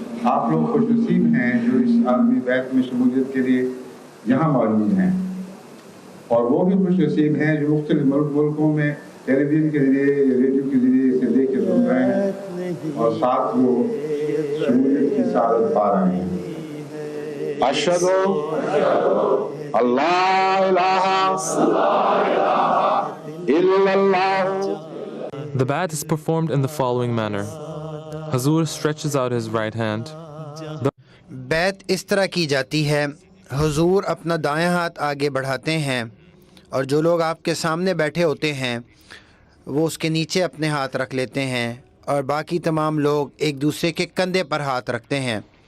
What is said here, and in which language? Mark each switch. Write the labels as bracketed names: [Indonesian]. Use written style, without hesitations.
[Urdu] آپ لوگ خوش نصیب ہیں جو اس عالمی بیعت میں شمولیت کے لیے یہاں موجود ہیں، اور وہ بھی خوش نصیب ہیں جو مختلف ملکوں میں ٹیلی ویژن کے ذریعے ریڈیو کے ذریعے اسے دیکھ کے سن رہے ہیں اور ساتھ وہ شمولیت کی سعادت پا رہے ہیں۔ [Arabic] اشہدو اللہ الہ الا اللہ۔ [English] The Ba'ath is performed in the following manner. Hazur stretches out his right hand. [Urdu] بیعت اس طرح کی جاتی ہے، حضور اپنا دائیں ہاتھ آگے بڑھاتے ہیں، اور جو لوگ آپ کے سامنے بیٹھے ہوتے ہیں وہ اس کے نیچے اپنے ہاتھ رکھ لیتے ہیں، اور باقی تمام لوگ ایک دوسرے کے کندھے پر ہاتھ رکھتے ہیں۔